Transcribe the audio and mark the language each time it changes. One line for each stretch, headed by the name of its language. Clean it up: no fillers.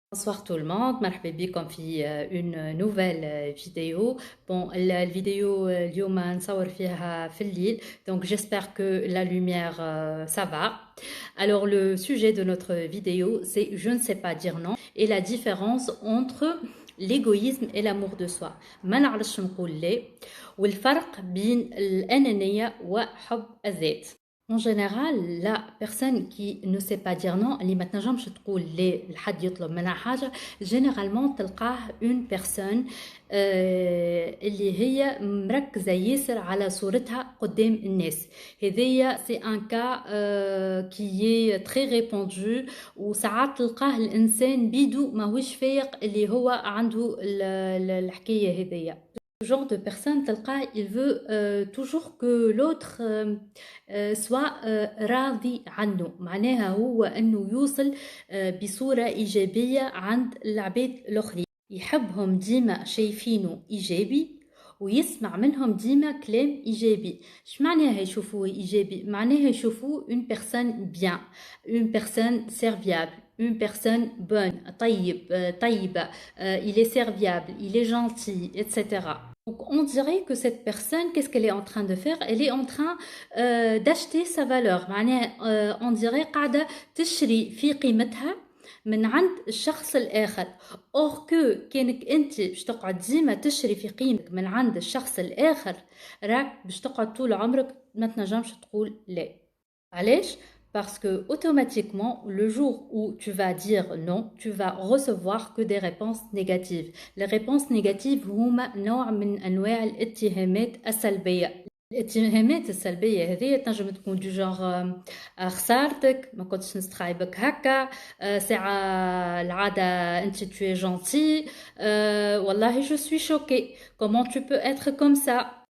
French: Bonsoir tout le monde,
Arabic: مرحبا بكم في
French: une nouvelle vidéo. Bon,
Arabic: الفيديو اليوم نصور فيها في الليل,
French: donc j'espère que la lumière ça va. Alors le sujet de notre vidéo, c'est je ne sais pas dire non et la différence entre l'égoïsme et l'amour de soi.
Arabic: ما نعرفش نقول لا والفرق بين الأنانية وحب الذات.
French: En général, la personne qui ne sait pas dire non,
Arabic: اللي ما تنجمش تقول لا لحد يطلب منها حاجة, généralement تلقاه une personne اللي هي مركزة ياسر على صورتها قدام الناس. هذيا
French: c'est un cas qui est très répandu,
Arabic: وساعات تلقاه الإنسان بيدو ماهوش فايق اللي هو عنده الحكاية هذيا.
French: Ce genre de personne, il veut toujours que l'autre soit
Arabic: راضي عنه. معناها هو أنه يوصل بصورة إيجابية عند العباد الآخرين, يحبهم ديما شايفينه إيجابي ويسمع منهم ديما كلام إيجابي. اش معناها يشوفوه إيجابي؟ معناها يشوفوه
French: une personne bien, une personne serviable, une personne bonne,
Arabic: طيبة,
French: il est serviable, il est gentil, etc. Donc on dirait que cette personne, qu'est-ce qu'elle est en train de faire? Elle est en train d'acheter sa valeur.
Arabic: معناها
French: on dirait
Arabic: قاعدة تشري في قيمتها من عند الشخص الآخر. or que كانك انت باش تقعد ديما تشري في قيمتك من عند الشخص الآخر, راك باش تقعد طول عمرك ما تنجمش تقول لا.
French: علاش؟ Parce que automatiquement, le jour où tu vas dire non, tu vas recevoir que des réponses négatives. Les réponses négatives
Arabic: هما نوع من أنواع الاتهامات السلبية. الاتهامات السلبية هذه تنجم تكون دو جونغ خسارتك, ما كنتش نستخايبك هكا, ساعة العادة انت
French: tu es gentil,
Arabic: والله
French: je suis choquée, comment tu peux être comme ça.